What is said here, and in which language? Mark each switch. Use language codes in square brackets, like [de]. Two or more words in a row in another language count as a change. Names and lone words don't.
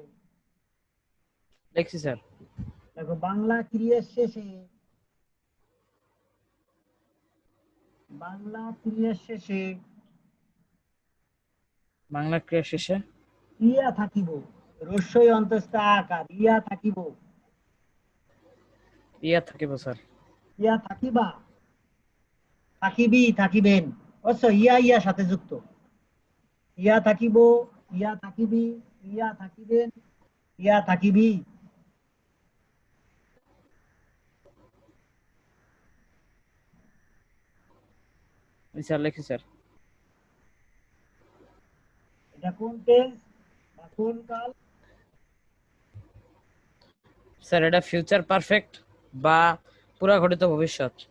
[bn] লিখছি স্যার। দেখো বাংলা ক্রিয়ার শেষে, বাংলা ক্রিয়ার শেষে বাংলা ক্রিয়া শেষে ইয়া থাকিব, রস্যই অন্তস্থ আকার, ইয়া থাকিব, ইয়া থাকিব স্যার। ইয়া থাকিবা, থাকিবি, থাকিবেন, অবশ্য ইয়া ইয়া সাথে যুক্ত। ইয়া থাকিব, ইয়া থাকিবি, ইয়া থাকিবেন, ইয়া থাকিবি। জি স্যার লিখছি স্যার। এটা কোন টেন্স বা কোন কাল? স্যার এটা [en] future perfect [bn] বা পুরা ঘটিত ভবিষ্যৎ।